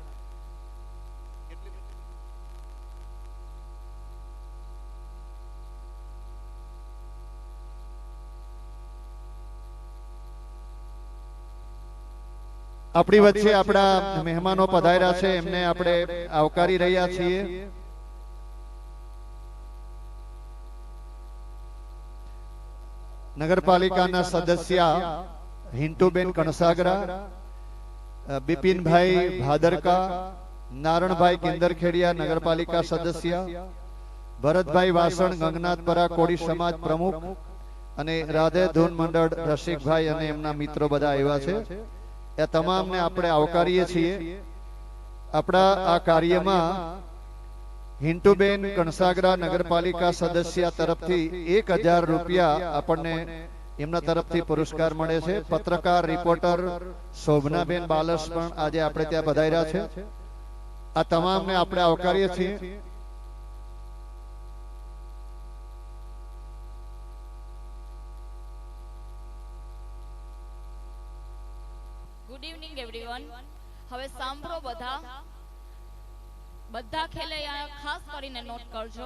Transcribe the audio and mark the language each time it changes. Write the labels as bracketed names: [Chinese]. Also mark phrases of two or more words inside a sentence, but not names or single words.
[Gujarati] આપણી વચ્ચે આપણા મહેમાનો પધાર્યા છે, એમને આપણે આવકારી રહ્યા છીએ. નગરપાલિકાના સદસ્ય હિંટૂબેન કણસાગરા, બિપિન ભાઈ ભાદરકા, નારણ ભાઈ કિંદરખેડિયા નગરપાલિકા સદસ્ય, ભરત ભાઈ વાસણ ગંગનાથપરા કોડી સમાજ પ્રમુખ, અને રાધે ધૂન મંડળ રસિક ભાઈ અને એમના મિત્રો બધા આવ્યા છે. એ તમામ ને આપણે આવકારીએ છીએ. આપણા આ કાર્યમાં હિંટૂબેન કણસાગરા નગરપાલિકા સદસ્ય તરફથી 1000 રૂપિયા આપણે એમના તરફથી પુરસ્કાર મળે છે. પત્રકાર રિપોર્ટર શોભનાબેન બાલસ પણ આજે આપણે ત્યાં પધાર્યા છે. આ તમામ ને આપણે આવકારીએ છીએ. [English] Good evening everyone. [Gujarati] હવે સાંભળો બધા ખેલૈયા ખાસ કરીને નોટ કરજો.